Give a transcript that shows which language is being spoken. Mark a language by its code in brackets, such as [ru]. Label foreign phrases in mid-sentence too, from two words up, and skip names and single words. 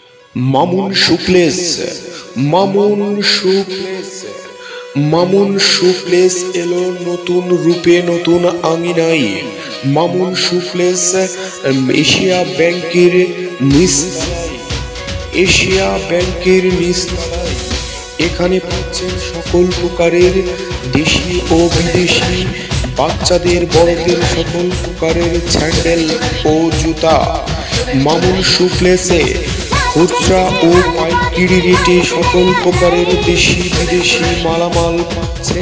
[bn] মামুন শুক্লেস মামুন শুক্লেস এলো নতুন রূপে নতুন আঙিনায় মামুন শুক্লেস এশিয়া ব্যাংকের নিচতলায় এখানে पाচ্ছেন সকল প্রকারের দেশি ও বিদেশি বাচ্চাদের বড়দের সকল প্রকারের স্যান্ডেল ও জুতা মামুন শুক্লেসে খুচরা ও পাইকারি রেটে সকল প্রকারের দেশি বিদেশি মালামাল পাচ্ছেন।